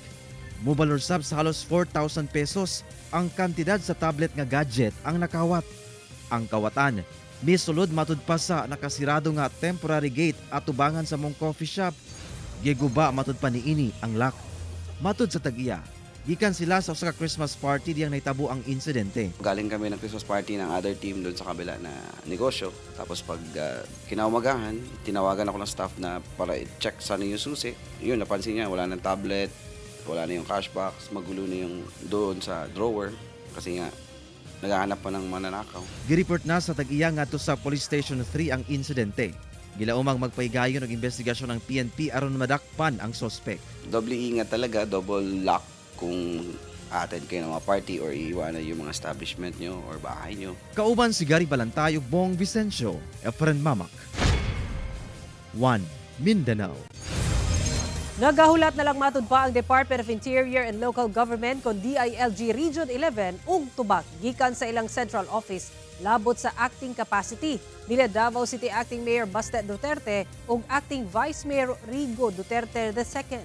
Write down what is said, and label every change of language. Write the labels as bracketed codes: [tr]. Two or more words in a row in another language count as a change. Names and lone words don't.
[ceb] Mobalor sab sa halos 4,000 pesos ang kantidad sa tablet nga gadget ang nakawat. Ang kawatan, misulod matud pa sa nakasirado nga [en] temporary gate [ceb] at tubangan sa mong [en] coffee shop. [ceb] Giguba matud pa ni ini ang lock. Matud sa tag-iya, gikan sila sa usa ka [en] Christmas party [ceb] diyang naitabo ang insidente. [tl] Galing kami ng [en] Christmas party [tl] ng [en] other team [tl] doon sa kabila na negosyo. Tapos pag kinaumagahan, tinawagan ako ng staff na para i-check saan yung susi. Yun, napansin niya, wala ng tablet, wala na yung cash box, magulo na yung doon sa drawer kasi nga naghahanap pa ng mananakaw. [ceb] Gireport na sa tag-iya ngadto sa Police Station 3 ang insidente. Gilaumang magpaigayon og investigasyon ng PNP aron madakpan ang suspect. [tl] Doble ingat talaga, [en] double lock [tl] kung attend kayo ng mga party or iiwanan yung mga establishment nyo or bahay nyo. [ceb] Kauban si Gary Balantay ug Bong Vicencio, Efren Mamak. 1 Mindanao. Nagahulat na lang matud pa ang Department of Interior and Local Government kon DILG Region 11 ug tubag gikan sa ilang [en] central office [ceb] labot sa [en] acting capacity [ceb] nila Davao City Acting Mayor Baste Duterte ug Acting Vice Mayor Rigo Duterte II.